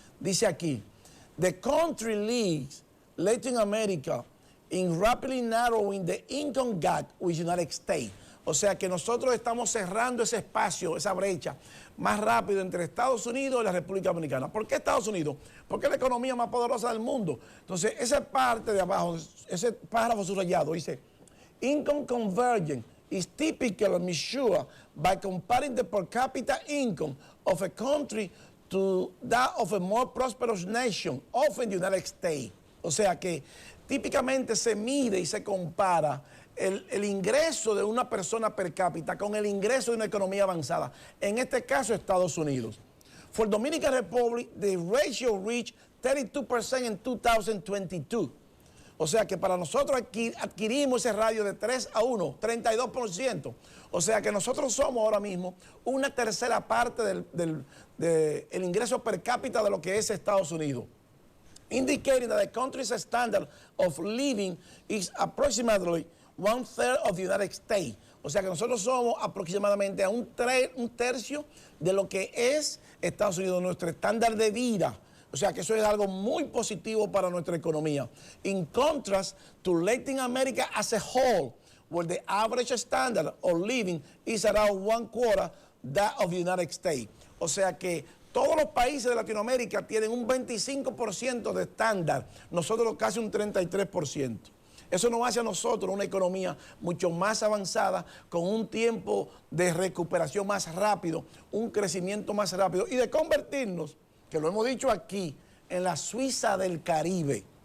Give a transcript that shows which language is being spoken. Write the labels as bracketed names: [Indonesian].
[Spanish] Dice aquí, [English] the country leads Latin America in rapidly narrowing the income gap with the United States. [Spanish] O sea que nosotros estamos cerrando ese espacio, esa brecha, más rápido entre Estados Unidos y la República Dominicana. ¿Por qué Estados Unidos? Porque es la economía más poderosa del mundo. Entonces, esa parte de abajo, ese párrafo subrayado, dice, [English] income convergence is typically measured by comparing the per capita income of a country to that of a more prosperous nation, often the United States. [Spanish] O sea que típicamente se mide y se compara el ingreso de una persona per cápita con el ingreso de una economía avanzada, en este caso Estados Unidos. [English] For Dominican Republic, the ratio reached 32% in 2022. [Spanish] O sea que para nosotros adquirimos ese radio de 3 a 1, 32%. O sea que nosotros somos ahora mismo una tercera parte del ingreso per cápita de lo que es Estados Unidos. [English] Indicating that the country's standard of living is approximately 1/3 of the United States. [Spanish] O sea que nosotros somos aproximadamente a un tercio de lo que es Estados Unidos, nuestro estándar de vida. O sea que eso es algo muy positivo para nuestra economía. [English] In contrast to Latin America as a whole, where the average standard of living is around 1/4 that of the United States. [Spanish] O sea que todos los países de Latinoamérica tienen un 25% de estándar, nosotros casi un 33%. Eso nos hace a nosotros una economía mucho más avanzada, con un tiempo de recuperación más rápido, un crecimiento más rápido y de convertirnos, que lo hemos dicho aquí, en la Suiza del Caribe.